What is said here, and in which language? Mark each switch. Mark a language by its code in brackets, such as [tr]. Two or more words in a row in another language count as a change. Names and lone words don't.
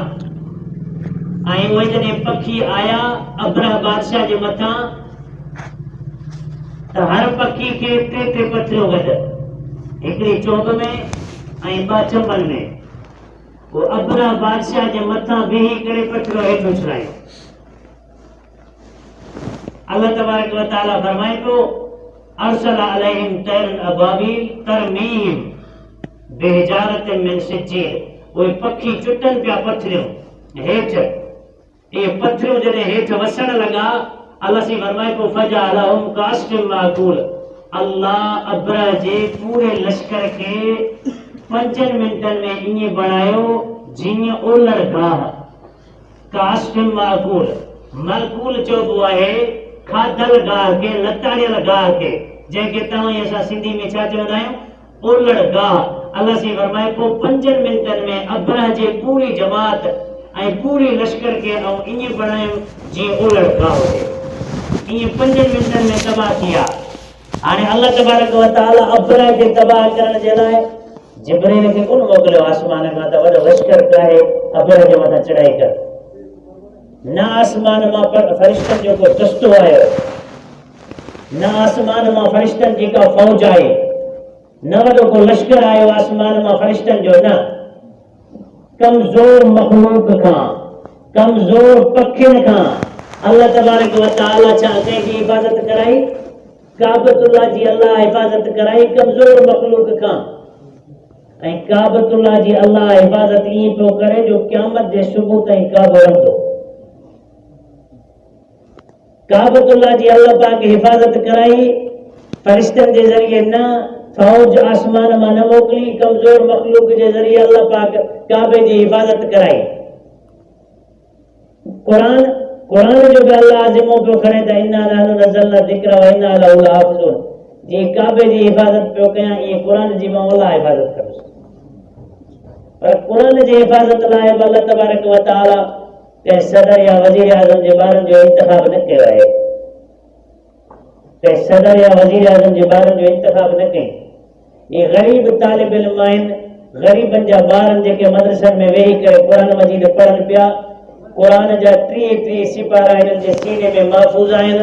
[sd] ऐं उहे जॾहिं पखी आया अब्रह बादशाह जे मथां त हर पखी खे टे पथिरियूं गॾु, हिकिड़ी चोभ में ऐं ॿ चंबल में। वो अब्रह बादशाह जे मथां बीही करे पथिरो हेठि उछलायो। अल्लाह तबारक व तआला फरमाए पियो [ar] أرسل عليهم طيرا أبابيل ترميهم بحجارة من سجيل, [sd] उहे पखी चुटनि पिया पथिरियूं हेठि। ये पथिरियूं जॾहिं हेठि वसण लॻा, अल्लाह से फरमाए पियो [ar] فجعلهم كعصف مأكول, [sd] अल्लाह अब्रह जे पूरे लश्कर खे 5 मिंटनि में ईअं बणायो जीअं ओलड़ गाह। [ar] كعصف مأكول, [sd] मलकूल चइबो आहे खाधल गाह खे, लताड़ियल गाह खे, जंहिंखे तव्हां असां सिंधी में छा चवंदा आहियूं, ओलड़ गाह। अल्लाह से फरमाए पियो 5 मिंटनि में अब्रह जे पूरी जमात ऐं पूरी लश्कर खे ईअं बणायो जीअं ओलड़ गाह हुजे। ईअं 5 मिंटनि में तबाह थिया। हाणे अल्लाह तबारक व तआला अब्रह खे तबाह करण जे लाइ जिब्रील खे कोन मोकिलियो आसमान खां त वॾो लश्कर ठाहे अब्रह जे मथां चढ़ाई कर। न आसमान मां फरिश्तनि जो को दस्तो आयो, न आसमान मां फरिश्तनि जी का फौज आई, न वॾो को लश्कर आयो आसमान मां फरिश्तनि जो, न कमज़ोर मखलूक खां, कमज़ोर पखियुनि खां अल्लाह तबारक व तआला छा कंहिंजी हिफ़ाज़त कराई, काबतुल्लाह जी अल्लाह हिफ़ाज़त कराई कमज़ोर मखलूक खां। ऐं काबतुल्लाह जी अल्लाह हिफ़ाज़त ईअं पियो करे जो क़यामत जे सुबुह ताईं काबो रहंदो। काबतुल्लाह जी अल्लाह पाक हिफ़ाज़त कराई फरिश्तनि जे ज़रिए, न फौज आसमान मां न मोकिली, कमज़ोर मखलूक जे ज़रिए अल्लाह पाक काबे जी हिफ़ाज़त कराई। क़ुरान जो भी अल्लाह ज़िम्मो पियो खणे त [ar] إنا نحن نزلنا ذكر وإنا له لحافظون, [sd] जीअं काबे जी हिफ़ाज़त पियो कयां ईअं क़ुरान जी मां अल्लाह हिफ़ाज़त कंदुसि। पर क़ुरान जी हिफ़ाज़त लाइ अल्लाह तबारक व तआला कंहिं सदर या वज़ीर आज़म जे ॿारनि जो इंतिख़ाब न कयो आहे, कंहिं सदर या वज़ीर आज़म जे ॿारनि जो इंतिख़ाब न कई। ये ग़रीब तालिब इल्म आहिनि, ग़रीबनि जा ॿार जेके मदरसनि में वेही करे क़ुरान मजीद पढ़नि पिया, क़ुरान जा 30 सिपारा हिननि जे सीने में महफ़ूज़ आहिनि।